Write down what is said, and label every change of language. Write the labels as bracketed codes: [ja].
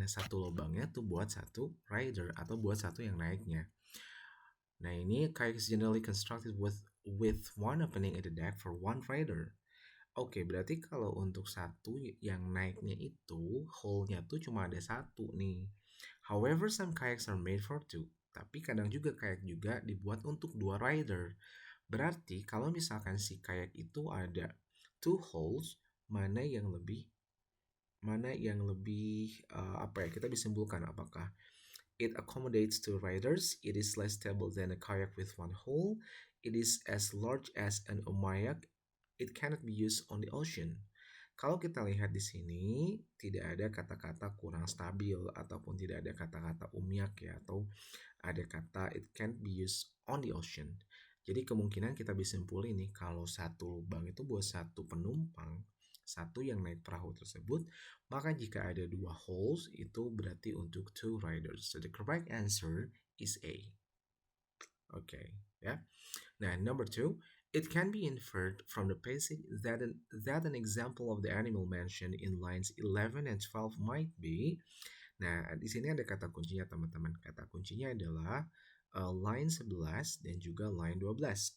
[id] Nah, satu lubangnya tuh buat satu rider atau buat satu yang naiknya. [en] Nah, ini kayak generally constructed with one opening at the deck for one rider. [id] Oke, berarti kalau untuk satu yang naiknya itu hole-nya tuh cuma ada satu nih. [en] However, some kayaks are made for two. [id] Tapi kadang juga kayak juga dibuat untuk dua rider. [en] Berarti kalau misalkan si kayak itu ada two holes, mana yang lebih apa ya, kita bisa simpulkan apakah it accommodates two riders, it is less stable than a kayak with one hole, it is as large as an umayak, it cannot be used on the ocean. [id] Kalau kita lihat di sini tidak ada kata-kata kurang stabil ataupun tidak ada kata-kata umyak ya, atau ada kata it can't be used on the ocean. Jadi kemungkinan kita bisa simpulin nih, kalau satu lubang itu buat satu penumpang, satu yang naik perahu tersebut, maka jika ada dua holes itu berarti untuk two riders. [en] So the correct answer is A. Okay, ya. Now, number two, it can be inferred from the passage that an example of the animal mentioned in lines 11 and 12 might be. [id] Nah, di sini ada kata kuncinya teman-teman. Kata kuncinya adalah line 11 dan juga line 12.